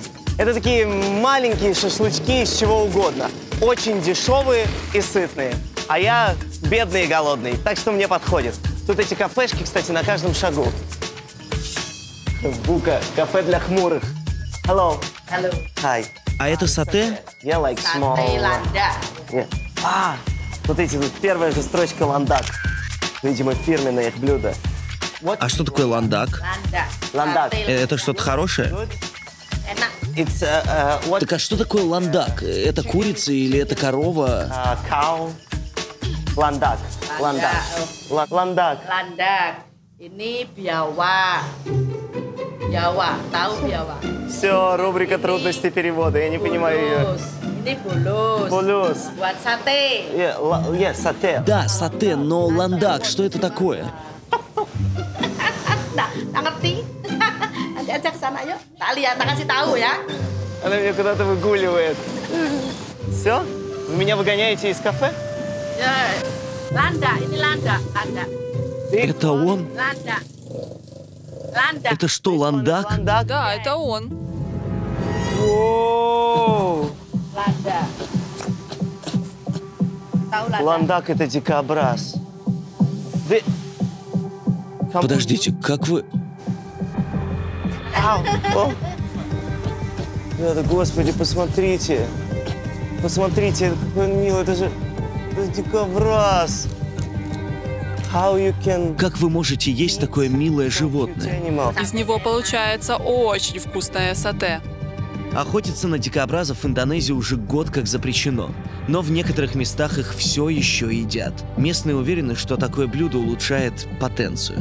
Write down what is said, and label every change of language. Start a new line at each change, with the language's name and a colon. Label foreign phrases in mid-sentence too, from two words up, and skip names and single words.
Russian: Это такие маленькие шашлычки из чего угодно. Очень дешевые и сытные. А я бедный и голодный, так что мне подходит. Тут эти кафешки, кстати, на каждом шагу. Бука, кафе для хмурых. Hello.
English: Hello. Hi.
Russian: А это сате?
English: Я like small. Yeah.
Russian: А, смотрите, тут первая же строчка ландак. Видимо, фирменное их блюдо. А что такое ландак? Ландак. Это что-то хорошее?
English: It's, what?
Russian: Так а что такое ландак? Это курица или это корова? Cow. Ландак. Ландак. Ландак.
Indonesian: Landak. Ini biawa. Biawa. Tahu biawa?
Russian: Все, рубрика трудности перевода. Я не понимаю ее.
Indonesian: Bulus. Ini bulus.
Russian: Булюс.
Indonesian: Buat sate.
Russian: Сате. Да, сате, но ландак, что это такое?
Indonesian: Tak ngerti? Nanti aja ke sana yuk. Tak lihat, tak kasih tahu ya.
Russian: Она меня куда-то выгуливает. Все? Вы меня выгоняете из кафе?
Indonesian: Ya. Landa. Ini landa. Landa.
Russian: Это он?
Indonesian: Landa. Landa.
Russian: Это что, ландак? Ландак? Да, это он. Воу!
Indonesian: Landa. Tahu landa?
Russian: Ландак — это дикобраз. Вы... Подождите, как вы... Ау! О! Ребята, господи, посмотрите. Посмотрите, какой он милый. Это же дикобраз.
English: How you can...
Russian: Как вы можете есть такое милое животное?
English: Animal.
Russian: Из него получается очень вкусное сате. Охотиться на дикобразов в Индонезии уже год как запрещено. Но в некоторых местах их все еще едят. Местные уверены, что такое блюдо улучшает потенцию.